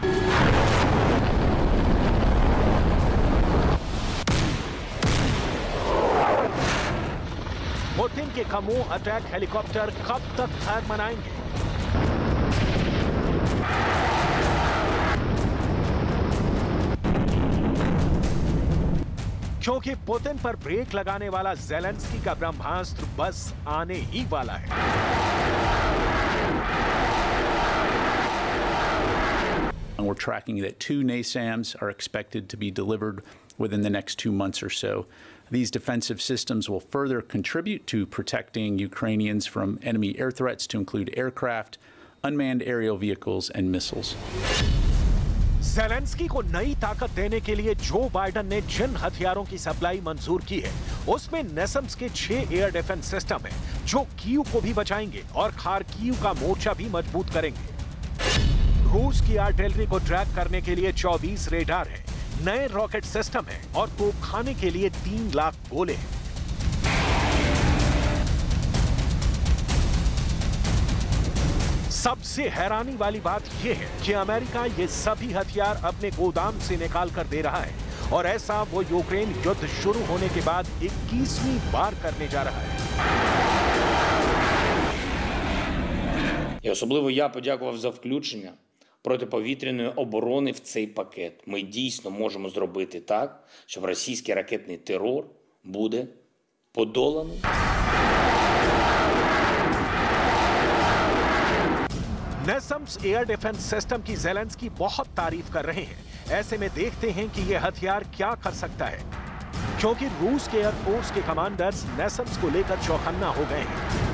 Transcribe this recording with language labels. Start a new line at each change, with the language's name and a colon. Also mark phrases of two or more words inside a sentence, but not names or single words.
Hindi: पुतिन के कमो
English: attack helicopter
Hindi: कब तक खैर मनाएंगे? क्योंकि पुतिन पर ब्रेक लगाने वाला ज़ेलेंस्की का ब्रह्मास्त्र बस आने ही वाला है।
English: We're tracking that 2 NASAMS are expected to be delivered within the next 2 months or so. These defensive systems will further contribute to protecting Ukrainians from enemy air threats, to include aircraft, unmanned aerial vehicles, and missiles.
Hindi: ज़ेलेंस्की को नई ताकत देने के लिए जो बाइडेन ने जिन हथियारों की सप्लाई मंजूर की है, उसमें नेसम्स के 6
English: air defense system
Hindi: है, जो कीव को भी बचाएंगे और खार्किव का मोर्चा भी मजबूत करेंगे। रूस की आर्टिलरी को ट्रैक करने के लिए 24 रेडार है, नए
English: rocket system
Hindi: है और तोपखाने के लिए 3 लाख गोले हैं। सबसे हैरानी वाली बात यह है कि अमेरिका ये सभी हथियार अपने गोदाम से निकाल कर दे रहा है, और ऐसा वो यूक्रेन युद्ध शुरू होने के बाद 21वीं बार करने जा रहा है।
Ukrainian: І особливо я подякував за включення протиповітряної оборони в цей пакет. Ми дійсно можемо зробити так, щоб російський ракетний терор буде подоланий.
Hindi: नेसम्स
English: air defense system
Hindi: की ज़ेलेंस्की बहुत तारीफ कर रहे हैं। ऐसे में देखते हैं कि यह हथियार क्या कर सकता है, क्योंकि रूस के एयरफोर्स के कमांडर्स नेसम्स को लेकर चौकन्ना हो गए हैं।